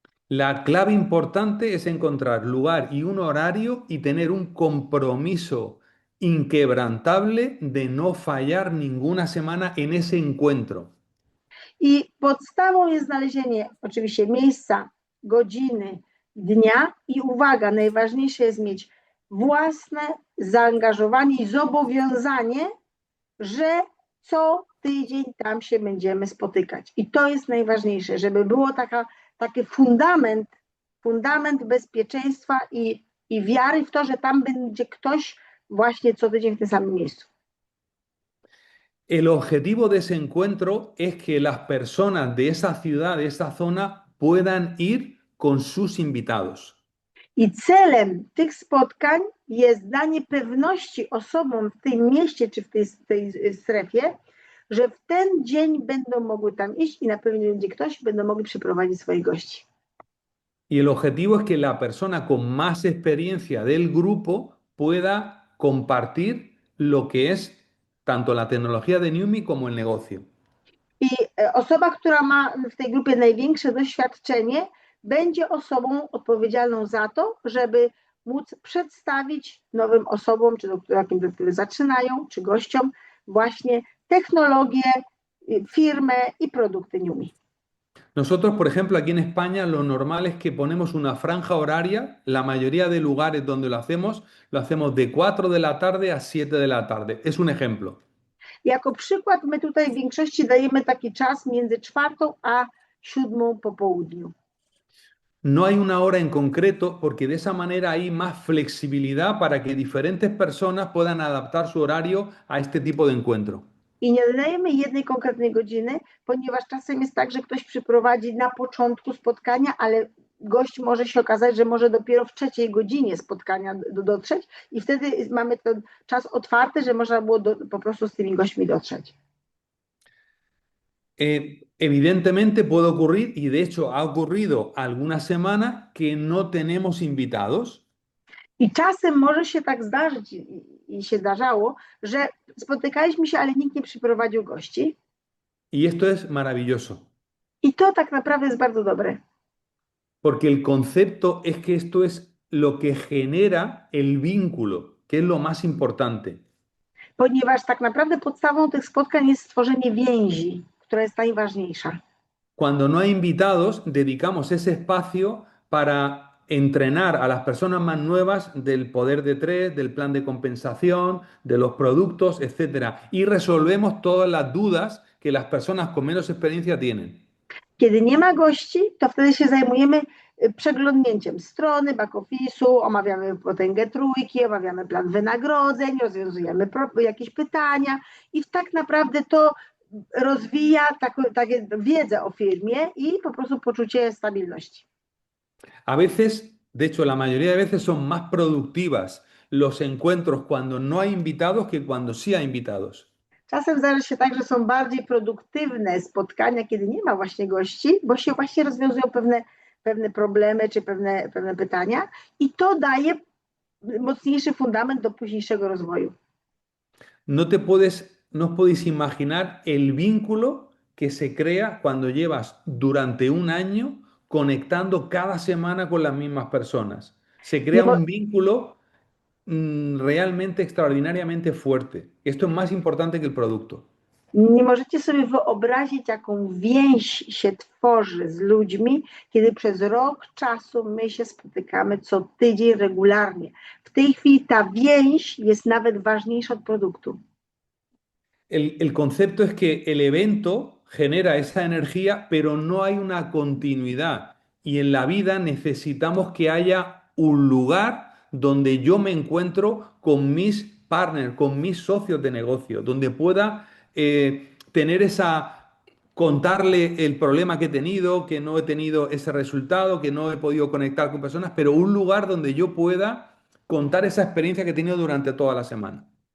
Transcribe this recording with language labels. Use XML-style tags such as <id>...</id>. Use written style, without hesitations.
<es>La clave importante es encontrar lugar y un horario y tener un compromiso inquebrantable de no fallar ninguna semana en ese encuentro.</es> <pl>I podstawą jest znalezienie oczywiście miejsca, godziny, dnia i uwaga, najważniejsze jest mieć własne zaangażowanie i zobowiązanie, że co tydzień tam się będziemy spotykać. I to jest najważniejsze, żeby było taki fundament bezpieczeństwa i wiary w to, że tam będzie ktoś właśnie co tydzień w tym samym miejscu.</pl> <es>El objetivo de ese encuentro es que las personas de esa ciudad, de esa zona, puedan ir con sus invitados.</es> <pl>I celem tych spotkań jest danie pewności osobom w tym mieście czy w tej strefie, że w ten dzień będą mogły tam iść i na pewno będzie ktoś, będą mogli przyprowadzić swoich gości.</pl> <es>Y el objetivo es que la persona con más experiencia del grupo pueda compartir lo que es tanto la tecnología de Newme como el negocio.</es> <pl>I osoba, która ma w tej grupie największe doświadczenie, będzie osobą odpowiedzialną za to, żeby móc przedstawić nowym osobom, czy jakim dopiero zaczynają, czy gościom właśnie technologię, firmę i produkty Newme.</pl> <es>Nosotros, por ejemplo, aquí en España, lo normal es que ponemos una franja horaria. La mayoría de lugares donde lo hacemos de 4 de la tarde a 7 de la tarde. Es un ejemplo.</es> <pl>Jako przykład my tutaj w większości dajemy taki czas między 4 a 7 po południu.</pl> <es>No hay una hora en concreto porque de esa manera hay más flexibilidad para que diferentes personas puedan adaptar su horario a este tipo de encuentro.</es> <pl>I nie dodajemy jednej konkretnej godziny, ponieważ czasem jest tak, że ktoś przyprowadzi na początku spotkania, ale gość może się okazać, że może dopiero w trzeciej godzinie spotkania dotrzeć i wtedy mamy ten czas otwarty, że można było po prostu z tymi gośćmi dotrzeć.</pl> <es>Evidentemente puede ocurrir, y de hecho ha ocurrido algunas semanas, que no tenemos invitados.</es> <pl>I czasem może się tak zdarzyć i się zdarzało, że spotykaliśmy się, ale nikt nie przyprowadził gości.</pl> <es>Y esto es maravilloso,</es> <pl>I to tak naprawdę jest bardzo dobre.</pl> <es>porque el concepto es que esto es lo que genera el vínculo, que es lo más importante.</es> <pl>Ponieważ tak naprawdę podstawą tych spotkań jest stworzenie więzi, która jest najważniejsza.</pl> <es>Cuando no hay invitados, dedicamos ese espacio para entrenar a las personas más nuevas del poder de tres, del plan de compensación, de los productos, etcétera, y resolvemos todas las dudas que las personas con menos experiencia tienen.</es> <pl>Kiedy nie ma gości, to wtedy się zajmujemy przeglądnięciem strony, back-office'u, omawiamy potęgę trójki, omawiamy plan wynagrodzeń, rozwiązujemy jakieś pytania i tak naprawdę to rozwija taką wiedzę o firmie i po prostu poczucie stabilności.</pl> <es>A veces, de hecho, la mayoría de veces son más productivas los encuentros cuando no hay invitados que cuando sí hay invitados.</es> <pl>Czasem zdarza się tak, że są bardziej produktywne spotkania, kiedy nie ma właśnie gości, bo się właśnie rozwiązują pewne problemy czy pewne pytania i to daje mocniejszy fundament do późniejszego rozwoju.</pl> <es>No os podéis imaginar el vínculo que se crea cuando llevas durante un año conectando cada semana con las mismas personas. Se crea</es> <pl>Nie,</pl> <es>un vínculo realmente extraordinariamente fuerte. Esto es más importante que el producto.</es> <pl>nie możecie sobie wyobrazić, jaką więź się tworzy z ludźmi, kiedy przez rok czasu my się spotykamy co tydzień regularnie. W tej chwili ta więź jest nawet ważniejsza od produktu.</pl> <es>El concepto es que el evento genera esa energía, pero no hay una continuidad. Y en la vida necesitamos que haya un lugar donde yo me encuentro con mis partners, con mis socios de negocio, donde pueda tener contarle el problema que he tenido, que no he tenido ese resultado, que no he podido conectar con personas, pero un lugar donde yo pueda contar esa experiencia que he tenido durante toda la semana.</es>